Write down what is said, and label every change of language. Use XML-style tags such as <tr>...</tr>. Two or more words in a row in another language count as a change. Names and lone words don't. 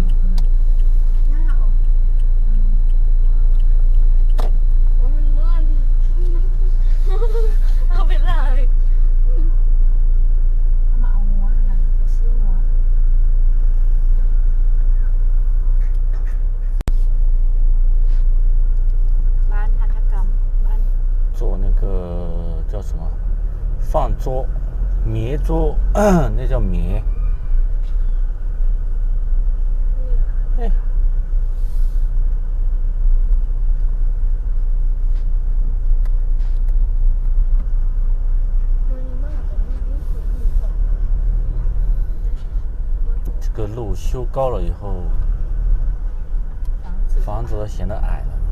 <th>เอาไปเลย เขามาเอาหัวน่ะจะซื้อหัว บ้านหัตถกรรมบ้าน</th> <zh>做那个叫什么放桌、棉桌，那叫棉。哎，这个路修高了以后，房子显得矮了。</zh>